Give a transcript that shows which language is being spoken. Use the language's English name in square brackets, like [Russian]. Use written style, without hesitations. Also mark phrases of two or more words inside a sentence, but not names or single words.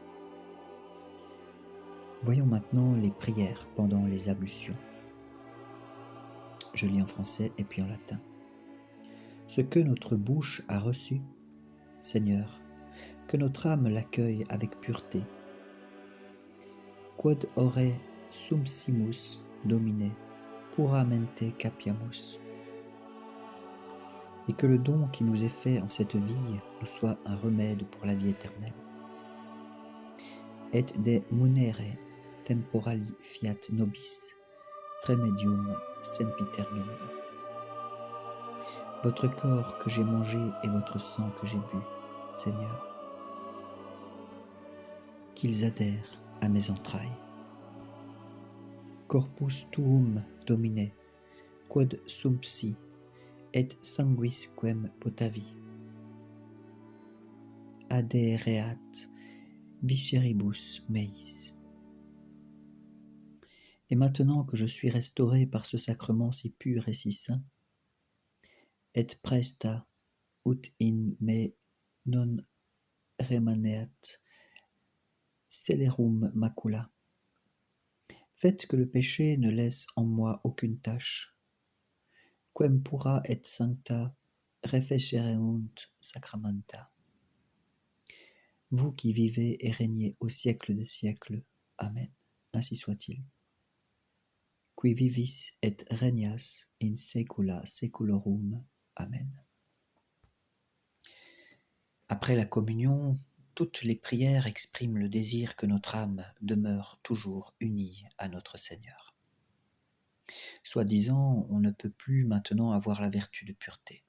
[French] Voyons maintenant les prières pendant les ablutions. Je lis en français et puis en latin. Ce que notre bouche a reçu, Seigneur, que notre âme l'accueille avec pureté. [Latin] Quod ore sumpsimus, Domine, puramente capiamus. [French] Et que le don qui nous est fait en cette vie nous soit un remède pour la vie éternelle. [Latin] Et de munere temporali fiat nobis, remedium sempiternum. [French] Votre corps que j'ai mangé et votre sang que j'ai bu, Seigneur, qu'ils adhèrent à mes entrailles. [Latin] Corpus tuum, Domine, quod sumpsi, et sanguis quem potavi. Adhereat visceribus meis. [French] Et maintenant que je suis restauré par ce sacrement si pur et si saint, [Latin] et presta ut in me non remaneat celerum macula. [French] Faites que le péché ne laisse en moi aucune tache. [Latin] Quem pura et sancta refecereunt sacramenta. [French] Vous qui vivez et régnez au siècle des siècles. Amen. Ainsi soit-il. [Latin] Qui vivis et regnas in saecula saeculorum. Amen. [French] Après la communion, toutes les prières expriment le désir que notre âme demeure toujours unie à notre Seigneur. Soi-disant, on ne peut plus maintenant avoir la vertu de pureté.